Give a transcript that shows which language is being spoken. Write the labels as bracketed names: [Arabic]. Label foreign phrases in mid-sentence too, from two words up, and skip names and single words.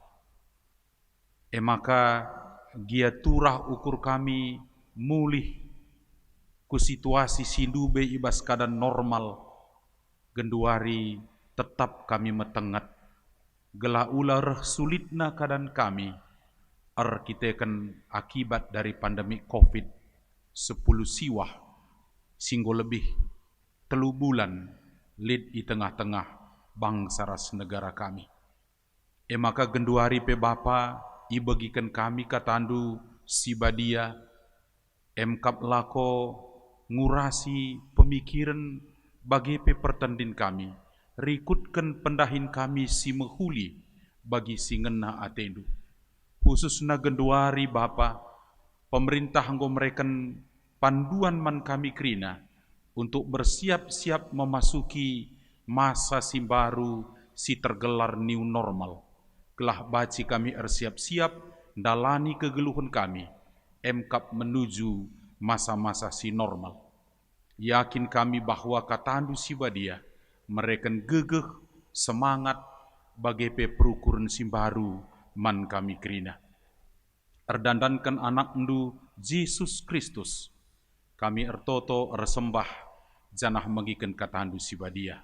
[Batak Karo] Maka gia turah ukur kami mulih ku situasi sindube ibas [Indonesian] keadaan normal, [Batak Karo] genduari tetap kami metengat. Gela ular sulitna keadaan kami, arkiteken [Indonesian] akibat dari pandemi [Batak Karo] COVID-10 siwah, singgo lebih 3 bulan lid di tengah-tengah bangsa ras negara kami. Maka genduari pe Bapa, ibagikan kami katandu si badia, emkap lako ngurasi pemikiran bagi pe pertandin kami. Rikutkan pendahin kami si mehuli bagi si ngena atendu. Khususna genduari Bapa, pemerintah nggo mereken panduan man kami krina [Indonesian] untuk bersiap-siap memasuki masa [Batak Karo] si baru si tergelar [English] new normal. [Batak Karo] Gelah baci kami siap-siap dalani kegeluhan kami, emkap menuju masa-masa si normal. Yakin kami bahwa katandu si badia, mereka gegeh semangat bagi perukuran si baru man kami krina. Erdandankan anak ndu Yesus Kristus, kami ertoto ersembah janah mengikan katandu si badia.